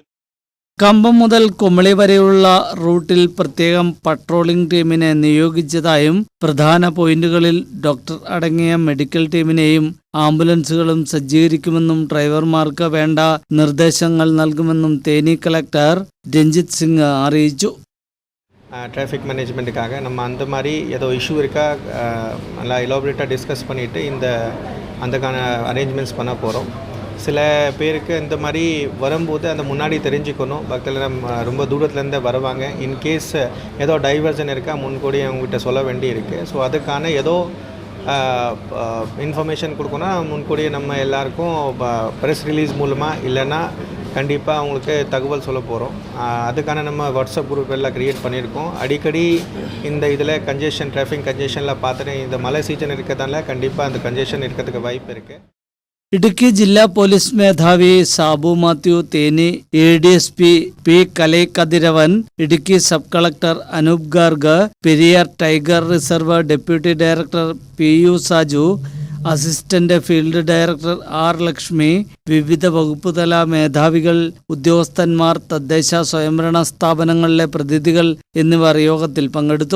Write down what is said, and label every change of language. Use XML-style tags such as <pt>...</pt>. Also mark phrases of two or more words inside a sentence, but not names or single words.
<ml>കമ്പം മുതൽ കുമളി വരെയുള്ള റൂട്ടിൽ പ്രത്യേകം പട്രോളിംഗ് ടീമിനെ നിയോഗിച്ചതായും പ്രധാന പോയിന്റുകളിൽ ഡോക്ടർ അടങ്ങിയ മെഡിക്കൽ ടീമിനെയും ആംബുലൻസുകളും സജ്ജീകരിക്കുമെന്നും ഡ്രൈവർമാർക്ക് വേണ്ട നിർദ്ദേശങ്ങൾ നൽകുമെന്നും തേനി കളക്ടർ രഞ്ജിത്ത് സിംഗ് അറിയിച്ചു.</ml> <ta>டிராஃபிக் மேனேஜ்மெண்ட்டுக்காக நம்ம அந்த மாதிரி ஏதோ இஷ்யூ இருக்கா நல்லா எலாபரேட்டாக டிஸ்கஸ் பண்ணிவிட்டு அதுக்கான அரேஞ்ச்மெண்ட்ஸ் பண்ண போகிறோம். சில பேருக்கு இந்த மாதிரி வரும்போது அந்த முன்னாடி தெரிஞ்சுக்கணும். பக்கத்தில் ரொம்ப தூரத்துலேருந்து வருவாங்க.</ta> <en>in case</en> <ta>ஏதோ டைவர்ஷன் இருக்கா முன்கூடி அவங்ககிட்ட சொல்ல வேண்டி இருக்குது. ஸோ அதுக்கான ஏதோ இன்ஃபர்மேஷன் கொடுக்கணும் முன்கூடியே நம்ம எல்லாருக்கும்</ta> <en>press release</en> <ta>மூலமாக இல்லைன்னா கண்டிப்பாக அவங்களுக்கு தகவல் சொல்ல போகிறோம். அதுக்கான நம்ம வாட்ஸ்அப் குரூப் எல்லாம் க்ரியேட் பண்ணியிருக்கோம். அடிக்கடி இந்த இதில் கன்ஜெஷன் டிராஃபிக் கன்ஜெஷனில் பார்த்துட்டு இந்த மழை சீசன் இருக்கிறதால கண்டிப்பாக அந்த கன்ஜெஷன் இருக்கிறதுக்கு வாய்ப்பு இருக்குது.</ta> <ml>ഇടുക്കി ജില്ലാ പോലീസ് മേധാവി സാബു മാത്യു തേനി, ADSP പി കലൈ കതിരവൻ, ഇടുക്കി സബ് കളക്ടർ അനൂപ് ഗാർഗ്, പെരിയാർ ടൈഗർ റിസർവ് ഡെപ്യൂട്ടി ഡയറക്ടർ PU സാജു, അസിസ്റ്റന്റ് ഫീൽഡ് ഡയറക്ടർ R ലക്ഷ്മി, വിവിധ വകുപ്പുതല മേധാവികൾ, ഉദ്യോഗസ്ഥന്മാർ, തദ്ദേശ സ്വയംഭരണ സ്ഥാപനങ്ങളിലെ പ്രതിനിധികൾ എന്നിവർ യോഗത്തിൽ പങ്കെടുത്തു.</ml>